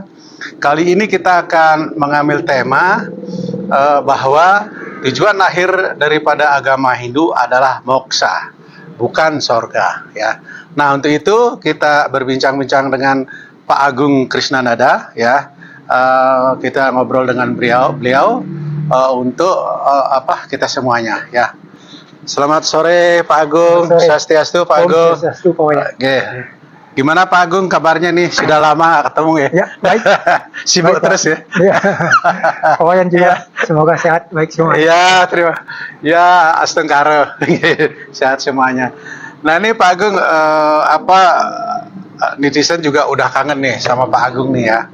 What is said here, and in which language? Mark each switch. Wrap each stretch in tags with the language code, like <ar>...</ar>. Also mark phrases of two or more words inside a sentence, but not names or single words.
<id>Kali ini kita akan mengambil tema bahwa tujuan akhir daripada agama Hindu adalah moksa, bukan sorga ya. Nah, untuk itu kita berbincang-bincang dengan Pak Agung Krisnanada ya. Kita ngobrol dengan beliau untuk kita semuanya ya. Selamat sore Pak Agung. Swastiastu Pak Agung. Swastiastu Pak Wayan. Gimana Pak Agung kabarnya nih? Sudah lama ketemu ya? Ya, baik. Sibuk baik, terus ya? Ya. Pak Wayan juga semoga sehat, baik semua. Ya, terima. Ya, astengkaro. Sehat semuanya. Nah, ini Pak Agung netizen juga udah kangen nih sama Pak Agung nih ya.</id>